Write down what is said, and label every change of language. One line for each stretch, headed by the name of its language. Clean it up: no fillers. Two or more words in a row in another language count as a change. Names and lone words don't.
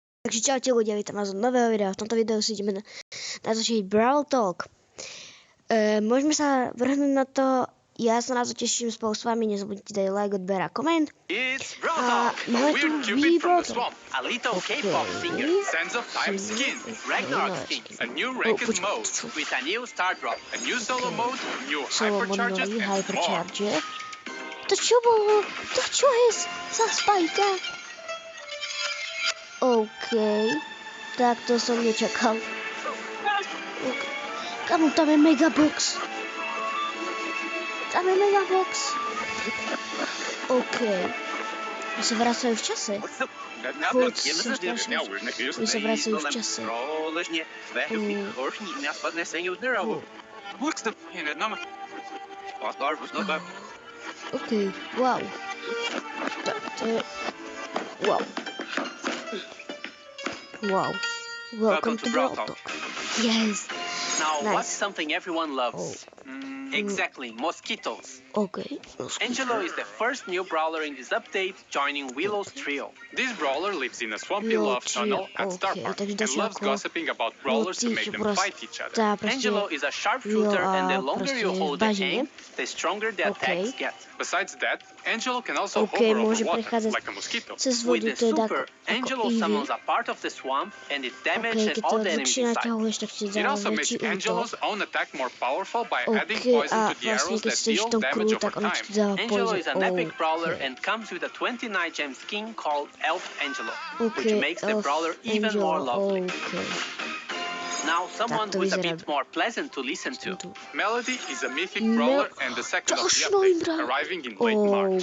Slovak: Takže čaute ľudia, vítam vás od nového videa. V tomto videu si ideme natočiť Brawl Talk. Môžeme sa vrhnúť na to. Ja sa na to teším spolu s vami. Nezabudnite dať like, odber a koment.
English: It's Brawl Talk, a weird cupid from the swamp, a little K-pop singer, Sands of Time skin, Ragnarok skin, a new ranked mode with a new star drop, a new solo mode, new hypercharges and more.
Slovak: To čo bolo? To čo je za spajka? OK, tak to som nečakal. Kamu, tam je megabox. Tam je megabox. OK. My sa vracajú v čase. Furt som strašný. My sa vracajú v čase. OK, wow. To je... Wow.
English: Wow. Welcome to Brawl Talk. Yes. Now, Nice. what's something everyone loves? Exactly, mosquitoes. OK. Angelo is the first new brawler in this update, joining Willow's trio. This brawler lives in a swampy love tunnel at Star Park and loves gossiping about brawlers to make them fight each other. Angelo is a sharpshooter, and the longer you hold the aim, the stronger the attacks get. Besides that, Angelo can also OK, hover over
Slovak: môže
English: water,
Slovak: prechádzať
English: like a mosquito.
Slovak: cez
English: With
Slovak: vodu,
English: the
Slovak: to je super, ako
English: Angelo easy. summons a part of the swamp and it OK, damages
Slovak: keď to
English: all the enemies
Slovak: dlhšie
English: inside.
Slovak: naťahuješ, tak ti
English: It
Slovak: dá
English: also makes
Slovak: väčší útok.
English: Angelo's own attack more powerful by adding OK, poison
Slovak: a
English: to the
Slovak: vlastne
English: arrows
Slovak: keď
English: that
Slovak: stojíš v
English: deal
Slovak: tom
English: damage
Slovak: kruhu,
English: over
Slovak: tak ono
English: time.
Slovak: ti dáva
English: Angelo poison. is an epic brawler OK. and comes with a 29 gem skin called Elf Angelo, OK, which makes the Elf brawler even more Angelo, lovely. OK. Now, someone
Slovak: to
English: who is a
Slovak: vyzerá.
English: bit more pleasant to listen to. Melody is a mythic brawler and the second of the
Slovak: Ďalší
English: update, brawler. arriving in late March.